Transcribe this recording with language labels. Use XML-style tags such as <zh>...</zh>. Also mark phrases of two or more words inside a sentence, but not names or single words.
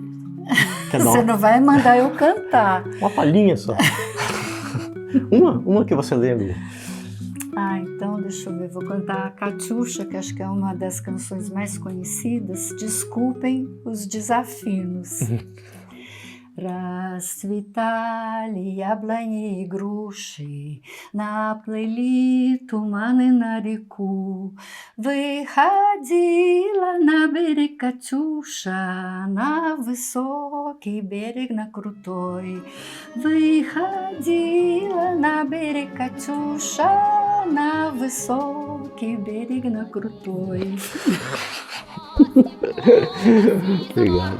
<pt>você não vai mandar eu cantar. Uma palhinha só. uma que você lembra. Então deixa eu ver, vou cantar a Katyusha, que acho que é uma das canções mais conhecidas. Desculpem os desafinos.</pt> <ru>Расцветали яблони и груши, наплыли туманы на реку. Выходила на берег Катюша, на высокий берег, на крутой. Выходила на берег Катюша, на высокий берег, на крутой.</ru> <pt>Obrigado.</pt>